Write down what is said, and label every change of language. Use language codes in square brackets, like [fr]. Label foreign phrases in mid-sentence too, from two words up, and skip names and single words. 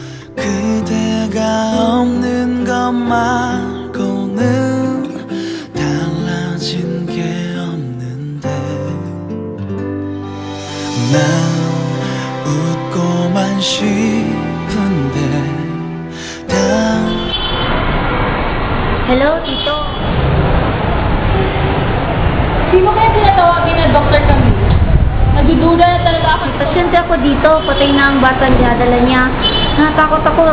[ko] 그대가 없는 것 말고는 달라진 게 없는데 난 웃고만 싶은데 [en] Hello, Tito. [tl] Sino kaya tinatawagin na Dr. Camille? Nagdududa na talaga ako. Pasyente ako dito. Patay na ang bata niya. Dala niya. Natakot ako.